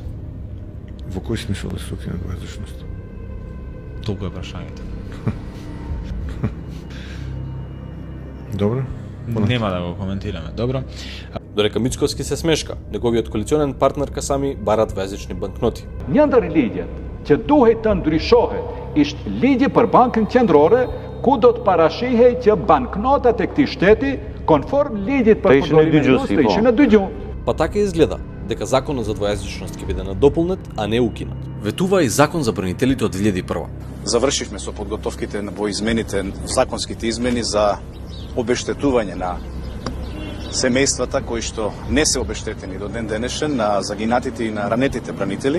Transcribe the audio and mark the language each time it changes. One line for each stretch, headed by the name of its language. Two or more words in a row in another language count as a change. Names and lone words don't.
Macedonian: Во кој смисол да се укине двојазичност? Толку е прашањето. Добро. Нема да го коментираме. Добро. Додека Мицковски се смешка, неговиот коалиционен партнер Касами бара двојазични банкноти.
Albanian: Një ndër ligjet që duhet të ndryshohet ishte ligji për Bankën Qendrore, ku do të parashihej që banknotat e këtij shteti konform ligjit për përdorimin e të ishin në dy gjuhë.
Macedonian: Па така изгледа дека законот за двојазичност ќе биде надополнет, а не укинат. Ветува и закон за бранителите од 2001. Завршивме со подготовките во измените, законските измени за обештетување на семејствата кои што не се обештетени до ден денешен, на загинатите и на ранетите бранители.